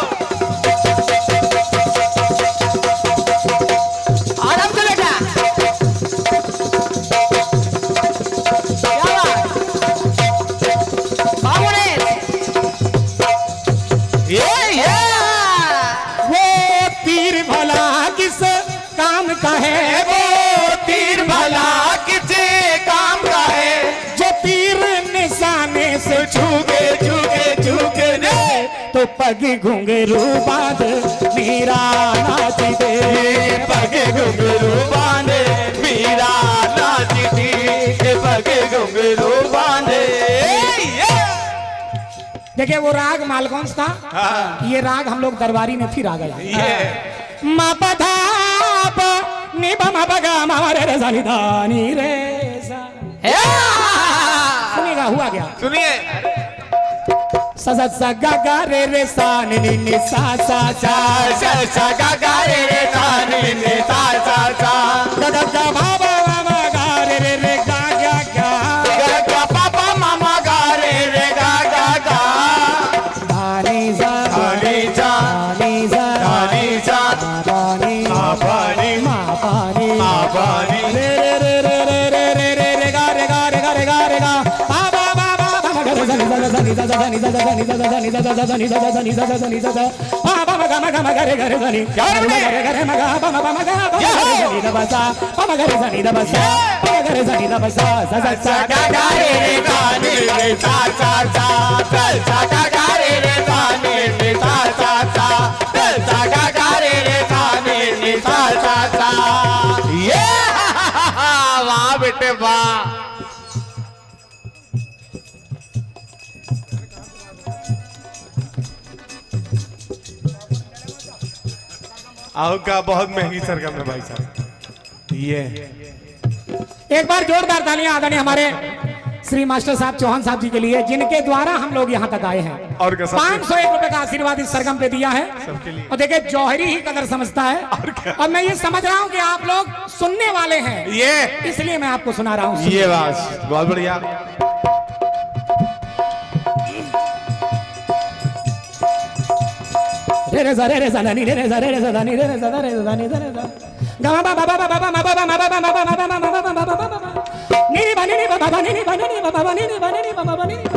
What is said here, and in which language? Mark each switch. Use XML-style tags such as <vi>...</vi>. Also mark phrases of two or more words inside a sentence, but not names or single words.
<hi>आराम से बेटा क्या बात बाबू ने ये वो तीर भला किस काम का है वो तीर भला किसी काम का है जो तीर निशाने से छूके छूके छूके ने तो पग घुंघरू बांध मीरा नाची दे पगे घुंघरू बांधे मीरा नाची थी के पगे घुंघरू बांधे देखिए वो राग मालकौंस था। ये राग हम लोग दरबारी में फिर आ गया ये मा पधा प नि प म प ग म रे रे सा नि धा नि रे सा सुनिएगा हुआ क्या सुनिए सा सा सा गा गा रे रे सा नि नि नि सा सा सा सा सा गा गा रे रे सा नि ने सा सा सा गा गा गा भा भा मा मा गा रे रे रे गा गा गा गा गा पापा मामा गा रे रे गा गा गा धा नि सा धानी सा नि सा धानी सा धा नि पानी मा पा नि पानी रे रे रे रे रे रे रे रे रे गा रे गा रे गा रे गा रे गा बा बा बा बा बा गा रे सा नि सा सा नि सा सा नि सा सा नि सा सा नि सा सा नि सा सा नि सा सा नि सा सा बा बा गा मा गा रे गा रे सा नि गा रे गा रे मा गा बा मा गा बा गा रे दा बा सा बा मा गा रे सा नि दा बा सा बा गा रे सा नि दा बा सा सा सा सा गा गा रे रे गा नि रे सा सा सा चल सा गा गा रे रे गा नि रे सा सा सा चल सा गा गा रे रे गा नि रे सा सा सा ये वाह बेटे वाह आओ का बहुत महंगी सरगम है भाई साहब ये एक बार जोरदार तालियां आदरणीय हमारे श्री मास्टर साहब चौहान साहब जी के लिए जिनके द्वारा हम लोग यहाँ तक आए हैं और क्या सबके- 501 रुपए का आशीर्वाद इस सरगम पे दिया है सबके लिए। और देखिए जौहरी ही कदर समझता है और मैं ये समझ रहा हूँ कि आप लोग सुनने वाले हैं ये इसलिए मैं आपको सुना रहा हूँ ये बात बहुत बढ़िया रे रे सा रे रे सा नी रे रे सा रे रे सा नी रे रे सा रे रे सा नी रे रे सा गा मा बा बा बा बा बा मा बा बा मा बा बा मा बा मा बा मा बा बा मा बा बा नी नी बा नी नी बा बा नी नी बा नी नी बा बा नी नी बा नी नी बा बा नी नी</hi>